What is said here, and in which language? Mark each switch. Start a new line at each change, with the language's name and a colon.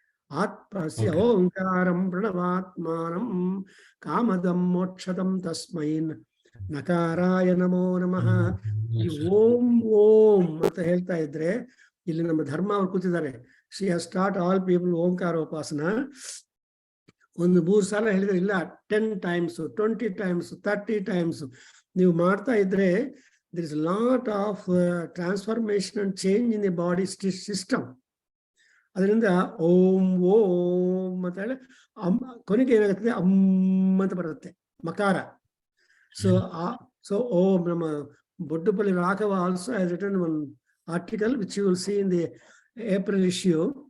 Sanskrit: ಆತ್ಮಸ್ಯ ಓಂಕಾರಂ ಪ್ರಣವಾತ್ಮಾನಂ ಕಾಮದಂ ಮೋಕ್ಷದಂ ತಸ್ಮೈನ್ ನಕಾರಾಯ ನಮೋ ನಮಃ.
Kannada: ಈ ಓಂ ಓಂ ಅಂತ ಹೇಳ್ತಾ ಇದ್ರೆ ಇಲ್ಲಿ ನಮ್ಮ ಧರ್ಮ ಅವ್ರು ಕೂತಿದ್ದಾರೆ.
English: She has start all people ಓಂಕಾರ ಉಪಾಸನ.
Kannada: ಒಂದು 3 ಸಲ ಹೇಳಿದ್ರೆ ಇಲ್ಲ,
English: 10 times 20 times 30 times ನೀವು ಮಾಡ್ತಾ ಇದ್ರೆ there is a lot of transformation and change in the body system.
Kannada: ಅದರಿಂದ ಓಂ ಓಂ ಅಂತ ಹೇಳಿ ಕೊನೆಗೆ ಏನಾಗುತ್ತೆ, ಅಂತ ಬರುತ್ತೆ ಮಕಾರ.
English: So Om ನಮ್ಮ Boddupalli Raghava also has written one article which you will see in the April issue.